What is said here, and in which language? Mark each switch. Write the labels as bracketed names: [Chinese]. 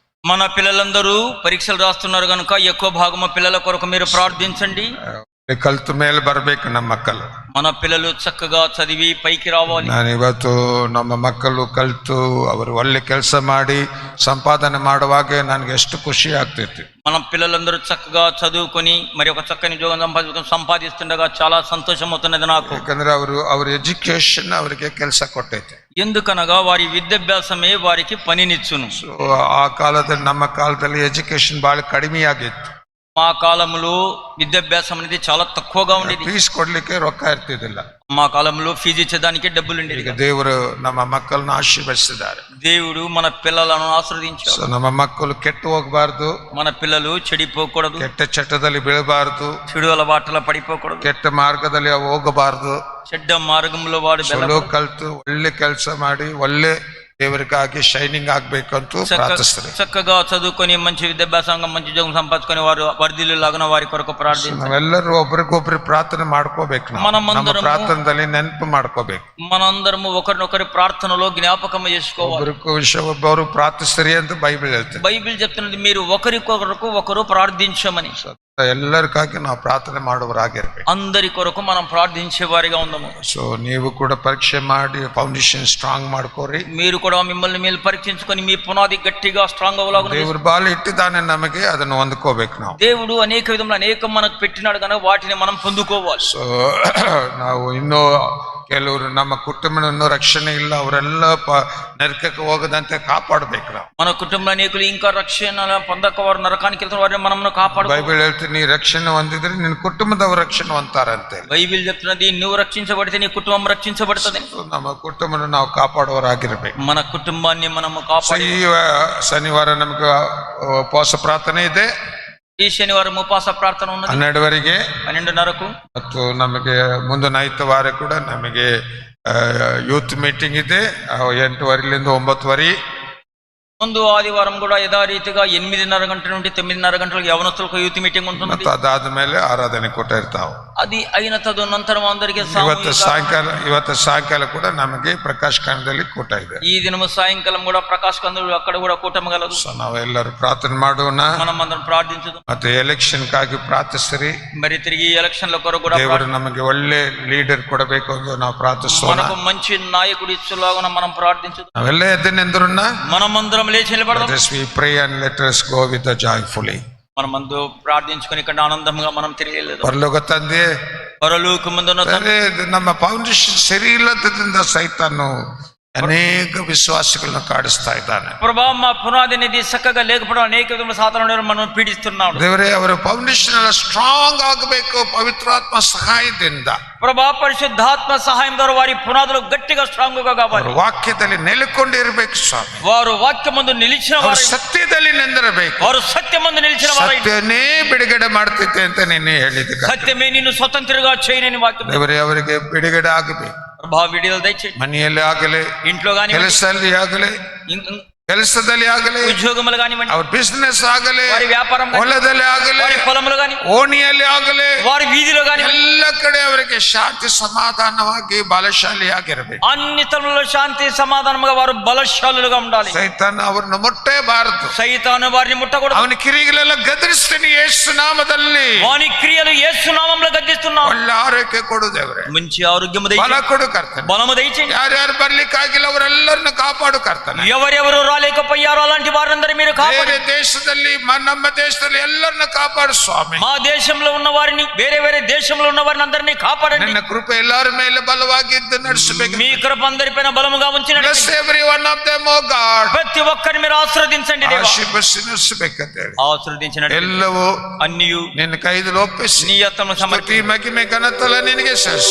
[Telugu] మన పిల్లలందరూ పరీక్షలు రాస్తున్నారు కనుక ఎక్కువ భాగము పిల్లల కొరకు మీరు ప్రార్థించండి. [Kannada] ಕಲ್ತು ಮೇಲೆ ಬರ್ಬೇಕು ನಮ್ಮ ಮಕ್ಕಳು. [Telugu] మన పిల్లలు చక్కగా చదివి పైకి రావాలి. [Kannada] ನಾನು ಇವತ್ತು ನಮ್ಮ ಮಕ್ಕಳು ಕಲ್ತು ಅವರು ಒಳ್ಳೆ ಕೆಲಸ ಮಾಡಿ ಸಂಪಾದನೆ ಮಾಡುವಾಗ ನನಗೆ ಎಷ್ಟು ಖುಷಿ ಆಗ್ತೈತಿ. [Telugu] మన పిల్లలందరూ చక్కగా చదువుకొని మరి ఒక చక్కని ఉద్యోగం సంపాదిస్తుండగా చాలా సంతోషం అవుతున్నది నాకు. [Kannada] ಯಾಕಂದ್ರೆ ಅವ್ರ ಎಜುಕೇಶನ್ ಅವರಿಗೆ ಕೆಲಸ ಕೊಟ್ಟೈತೆ. [Telugu] ఎందుకనగా వారి విద్యాభ్యాసమే వారికి పనినిచ్చును. [Kannada] ಸೊ ಆ ಕಾಲದಲ್ಲಿ, ನಮ್ಮ ಕಾಲದಲ್ಲಿ ಎಜುಕೇಶನ್ ಬಹಳ ಕಡಿಮೆ ಆಗಿತ್ತು. [Telugu] మా కాలంలో విద్యాభ్యాసం అనేది చాలా తక్కువగా ఉండేది. [Kannada] ಫೀಸ್ ಕೊಡ್ಲಿಕ್ಕೆ ರೊಕ್ಕ ಇರ್ತಿದ್ದಿಲ್ಲ. [Telugu] మా కాలంలో ఫీజు ఇచ్చేదానికి డబ్బులు ఉండేది. [Kannada] ಈಗ ದೇವರು ನಮ್ಮ ಮಕ್ಕಳನ್ನ ಆಶೀರ್ವದಿಸಿದ್ದಾರೆ. [Telugu] దేవుడు మన పిల్లలను ఆశీర్వదించాడు. [Kannada] ಸೊ ನಮ್ಮ ಮಕ್ಕಳು ಕೆಟ್ಟು ಹೋಗಬಾರ್ದು, [Telugu] మన పిల్లలు చెడిపోకూడదు, [Kannada] ಕೆಟ್ಟ ಚಟದಲ್ಲಿ ಬೀಳಬಾರ್ದು, [Telugu] చెడు అలవాట్ల పడిపోకూడదు, [Kannada] ಕೆಟ್ಟ ಮಾರ್ಗದಲ್ಲಿ ಅವು ಹೋಗಬಾರ್ದು. [Telugu] చెడ్డ మార్గంలో వాడు [Kannada] ಚಲೋ ಕಲ್ತು ಒಳ್ಳೆ ಕೆಲಸ ಮಾಡಿ ಒಳ್ಳೆ ದೇವರಿಗಾಗಿ ಶೈನಿಂಗ್ ಆಗ್ಬೇಕು ಅಂತ ಪ್ರಾರ್ಥಿಸ್ತಾರೆ. [Telugu] చక్కగా చదువుకొని మంచి విద్యాభ్యాసంగా మంచి ఉద్యోగం సంపాదించుకొని వారు వర్ధిల్లు లాగా వారి కొరకు ప్రార్థించాలి. [Kannada] ನಾವೆಲ್ಲರೂ ಒಬ್ರಿಗೊಬ್ರು ಪ್ರಾರ್ಥನೆ ಮಾಡ್ಕೋಬೇಕು. ನಮ್ಮ ಪ್ರಾರ್ಥನೆಯಲ್ಲಿ ನೆನಪು ಮಾಡ್ಕೋಬೇಕು. [Telugu] మనందరము ఒకరినొకరి ప్రార్థనలో జ్ఞాపకం చేసుకోవాలి. [Kannada] ಒಬ್ಬರು ಪ್ರಾರ್ಥಿಸ್ತಾರೆ ಅಂತ ಬೈಬಲ್ ಹೇಳ್ತಾರೆ. [Telugu] బైబిల్ చెప్తున్నది మీరు ఒకరికొకరు ఒకరు ప్రార్థించమని. [Kannada] ಎಲ್ಲರಿಗಾಗಿ ನಾವು ಪ್ರಾರ್ಥನೆ ಮಾಡುವರಾಗಿರ್ಬೇಕು. [Telugu] అందరి కొరకు మనం ప్రార్థించే వారిగా ఉందాము. [Kannada] సో ನೀವು ಕೂಡ ಪರೀಕ್ಷೆ ಮಾಡಿ ಫೌಂಡೇಶನ್ ಸ್ಟ್ರಾಂಗ್ ಮಾಡ್ಕೋರಿ. [Telugu] మీరు కూడా మిమ్మల్ని మీరు పరీక్షించుకొని మీ పునాది గట్టిగా స్ట్రాంగ్ అవ్వలాగా. [Kannada] ದೇವರು ಬಾಲ ಇಟ್ಟಿದ್ದಾನೆ, ನಮಗೆ ಅದನ್ನು ಹೊಂದ್ಕೋಬೇಕು. ನಾವು [Telugu] దేవుడు అనేక విధములు అనేకం మనకు పెట్టినాడు కనుక వాటిని మనం పొందుకోవాలి. [Kannada] ಸೊ ನಾವು ಇನ್ನೂ ಕೆಲವರು ನಮ್ಮ ಕುಟುಂಬವನ್ನು ರಕ್ಷಣೆ ಇಲ್ಲ, ಅವರೆಲ್ಲ ನರಕಕ್ಕೆ ಹೋಗದಂತೆ ಕಾಪಾಡಬೇಕು. ನಾವು [Telugu] మన కుటుంబ అనేకులు ఇంకా రక్షణ పొందక వారు నరకానికి వెళ్తున్న వారిని మనం కాపాడు. [Kannada] బైబిల్ ಹೇಳ್ತೀನಿ, ನೀ ರಕ್ಷಣೆ ಹೊಂದಿದ್ರೆ ನಿನ್ನ ಕುಟುಂಬದವರು ರಕ್ಷಣೆ ಹೊಂತಾರಂತೆ. [Telugu] బైబిల్ చెప్తున్నది నువ్వు రక్షించబడితే నీ కుటుంబం రక్షించబడుతుంది. [Kannada] ನಮ್ಮ ಕುಟುಂಬನ ನಾವು ಕಾಪಾಡುವರಾಗಿರ್ಬೇಕು. [Telugu] మన కుటుంబాన్ని మనము కాపాడి. [Kannada] ಈ ಶನಿವಾರ ನಮ್ಗೆ ಉಪವಾಸ ಪ್ರಾರ್ಥನೆ ಇದೆ. [Telugu] ఈ శనివారం ఉపవాಸ ప్రార్థన ఉన్నది 12 12:30కు. [Kannada] ಮತ್ತು ನಮಗೆ ಮುಂದಿನ ಐತವಾರ ಕೂಡ ನಮಗೆ ಯೂತ್ ಮೀಟಿಂಗ್ ಇದೆ 8:30 9:30. [Telugu] ముందు ఆదివారం కూడా యథారీతిగా 8:30 గంటల నుండి 9:30 గంటలకు యవనస్తులకు యూత్ మీటింగ్ ఉంటుంది. [Kannada] ಮತ್ತು ಅದಾದ್ಮೇಲೆ ಆರಾಧನೆ ಕೂಡ ಇರ್ತಾವೆ. [Telugu] అది అయిన తదనంతర అందరికీ [Kannada] ಇವತ್ತು ಸಾಯಂಕಾಲ ಕೂಡ ನಮಗೆ ಪ್ರಕಾಶ್ ಕಾಂಡದಲ್ಲಿ ಕೂಟ ಇದೆ. [Telugu] ఈ దినము సాయంకాలం కూడా ప్రకాశ్ కందులు అక్కడ కూడా కూటమి గలదు. [Kannada] ಸೊ ನಾವೆಲ್ಲರೂ ಪ್ರಾರ್ಥನೆ ಮಾಡೋಣ. [Telugu] మనం అందరం ప్రార్థించుదాం. [Kannada] ಮತ್ತೆ ಎಲೆಕ್ಷನ್ ಗಾಗಿ ಪ್ರಾರ್ಥಿಸ್ರಿ. [Telugu] మరి తిరిగి ఎలక్షన్ల కొరకు కూడా [Kannada] ದೇವರು ನಮಗೆ ಒಳ್ಳೆ ಲೀಡರ್ ಕೊಡಬೇಕು ಅಂತ ನಾವು ಪ್ರಾರ್ಥಿಸೋಣ. [Telugu] మనకు మంచి నాయకుడు ఇచ్చులాగా మనం ప్రార్థించుదాం. [Kannada] ನಾವೆಲ್ಲ ಎದ್ದೆನೆಂದ್ರನ್ನ [Telugu] మనమందరం లేచి నిలబడదాం. [English] Let us we pray and let us go with the joyfully. [Telugu] మనమందు ప్రార్థించుకొని ఇక్కడ ఆనందంగా మనం తిరిగి వెళ్దాం. [Kannada] ಪರಲೋಕ ತಂದೆ, [Telugu] పరలోకమందున్న తండ్రి, [Kannada] ನಮ್ಮ ಫೌಂಡೇಶನ್ ಸರಿ ಇಲ್ಲದ್ರಿಂದ ಸೈತಾನು ಅನೇಕ ವಿಶ್ವಾಸಗಳನ್ನ ಕಾಡಿಸ್ತಾ ಇದ್ದಾನೆ. [Telugu] ప్రభా మా పునాది అనేది చక్కగా లేకపోవడం అనేక విధముల సాతానుడు మనం పీడిస్తున్నాడు. [Kannada] ದೇವರೇ, ಅವರ ಫೌಂಡೇಶನ್ ಎಲ್ಲ ಸ್ಟ್ರಾಂಗ್ ಆಗಬೇಕು ಪವಿತ್ರಾತ್ಮ ಸಹಾಯದಿಂದ. [Telugu] ప్రభా పరిశుద్ధాత్మ సహాయం ద్వారా వారి పునాదులు గట్టిగా స్ట్రాంగ్ గా కావాలి. [Kannada] ವಾಕ್ಯದಲ್ಲಿ ನೆಲೆಕೊಂಡಿರಬೇಕು ಸ್ವಾಮಿ. [Telugu] వారు వాక్యమందు నిలిచిన వారు, [Kannada] ಸತ್ಯದಲ್ಲಿ ನಿಂದಿರಬೇಕು. [Telugu] వారు సత్యమందు నిలిచిన వారు. [Kannada] ಸತ್ಯನೇ ಬಿಡುಗಡೆ ಮಾಡ್ತೈತೆ ಅಂತ ನಿನ್ನೆ ಹೇಳಿದ. [Telugu] సత్యమే నిన్ను స్వతంత్రంగా చేయనని వాక్యం. [Kannada] ದೇವರೇ, ಅವರಿಗೆ ಬಿಡುಗಡೆ ಆಗಬೇಕು. [Telugu] ప్రభా విడుదల దయచేయండి. [Kannada] ಮನೆಯಲ್ಲಿ ಆಗಲಿ, [Telugu] ఇంట్లో గాని, [Kannada] ಕೆಲಸದಲ್ಲಿ ಆಗಲಿ, ಕೆಲಸದಲ್ಲಿ ಆಗಲಿ, [Telugu] ఉద్యోగములు కానివ్వండి, [Kannada] ಅವ್ರ ಬಿಸ್ನೆಸ್ ಆಗಲಿ, [Telugu] వారి వ్యాపారం, [Kannada] ಹೊಲದಲ್ಲಿ ಆಗಲಿ, [Telugu] వారి పొలములు గాని, [Kannada] ಓಣಿಯಲ್ಲಿ ಆಗಲಿ, [Telugu] వారి వీధిలో గాని, [Kannada] ಎಲ್ಲ ಕಡೆ ಅವರಿಗೆ ಶಾಂತಿ ಸಮಾಧಾನವಾಗಿ ಬಲಶಾಲಿಯಾಗಿರಬೇಕು. [Telugu] అన్ని తరములలో శాంతి సమాధానముగా వారు బలశాలులుగా ఉండాలి. [Kannada] ಸೈತಾನ ಅವರನ್ನು ಮುಟ್ಟಬಾರದು. [Telugu] సైతాను వారిని ముట్టకూడదు. [Kannada] ಅವನ ಕಿರಿಗಳೆಲ್ಲ ಗದರಿಸ್ತೀನಿ ಯೇಸು ನಾಮದಲ್ಲಿ. [Telugu] వాని క్రియలు యేసు నామములో గద్దిస్తున్నాం. [Kannada] ಒಳ್ಳೆ ಆರೋಗ್ಯ ಕೊಡು ದೇವರೇ. [Telugu] మంచి ఆరోగ్యము [Kannada] ಬಲ [Telugu] దయచేయండి. [Kannada] ಕೊಡು ಕರ್ತನೆ. [Telugu] బలము దయచేయండి. [Kannada] ಯಾರ್ಯಾರು ಬರ್ಲಿಕ್ಕಾಗಿಲ್ಲ ಅವರೆಲ್ಲರನ್ನು ಕಾಪಾಡು ಕರ್ತನೆ. [Telugu] ఎవరెవరు రాలేకపోయారో అలాంటి వారందరూ మీరు కాపాడు. [Kannada] ಬೇರೆ ದೇಶದಲ್ಲಿ ನಮ್ಮ ದೇಶದಲ್ಲಿ ಎಲ್ಲರನ್ನು ಕಾಪಾಡು ಸ್ವಾಮಿ. [Telugu] మా దేశంలో ఉన్న వారిని, వేరే వేరే దేశంలో ఉన్న వారిని అందరినీ కాపాడండి. [Kannada] ನಿನ್ನ ಕೃಪೆ ಎಲ್ಲರ ಮೇಲೆ ಬಲವಾಗಿದ್ದು ನಡೆಸಬೇಕು. [Telugu] మీ కృప అందరిపైన బలముగా ఉంచి [English] Bless [Telugu] నడిపించండి. [English] every one of them, oh God. [Telugu] ప్రతి ఒక్కరిని మీరు ఆశీర్వదించండి దేవా. [Kannada] ಆಶೀರ್ವದಿಸಿ ನಡೆಸಬೇಕಂತ ಹೇಳಿ [Telugu] ఆశీర్వదించినట్టు [Kannada] ಎಲ್ಲವೂ [Telugu] అన్నియు [Kannada] ನಿನ್ನ ಕೈದಲ್ಲಿ ಒಪ್ಪಿಸಿ [Telugu] నీ ఆత్మను [Kannada] ಸ್ತುತಿ [Telugu] సమర్పి [Kannada] ಮಹಿಮೆ ಘನತೆಲ್ಲ ನಿನಗೆ ಸಲ್ಲಿಸಿ